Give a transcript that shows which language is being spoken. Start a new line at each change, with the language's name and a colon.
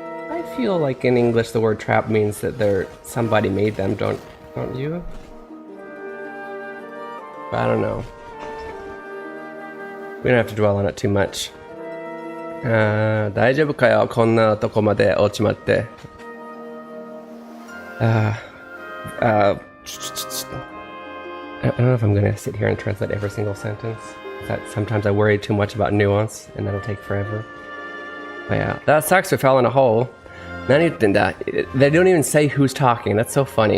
English: I feel like in English the word trap means that somebody made them, don't you? But I don't know. We don't have to dwell on it too much.
Japanese: 大丈夫かよ、こんなとこまで落ちまって。
English: I don't know if I'm gonna sit here and translate every single sentence. Sometimes I worry too much about nuance, and that'll take forever. But yeah, that sucks. We fell in a hole. They don't even say who's talking. That's so funny.